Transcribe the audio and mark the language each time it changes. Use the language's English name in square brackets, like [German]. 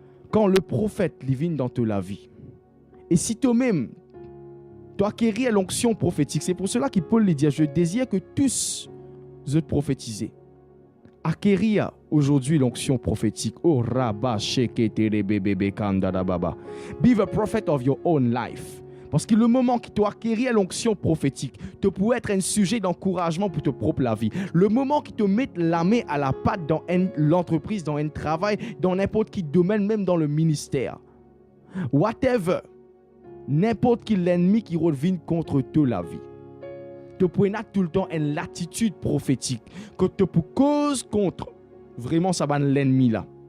[French] Quand le prophète vient dans ta vie, et si toi-même tu acquérir l'onction prophétique, c'est pour cela que Paul lui dit, je désire que tous vous prophétisez. Acquérir aujourd'hui l'onction prophétique. Oh rabba shekete bebe kanda baba. [English] Be the prophet of your own life. [French] Parce que le moment que tu acquérir l'onction prophétique, tu pourrais être un sujet d'encouragement pour ta propre vie. Le moment que tu mets la main à la pâte dans l'entreprise, dans un travail, dans n'importe quel domaine, même dans le ministère. Whatever. N'importe quel ennemi qui revient contre toi la vie. Tu peux avoir tout le temps une latitude prophétique que tu peux cause contre vraiment ça va l'ennemi là.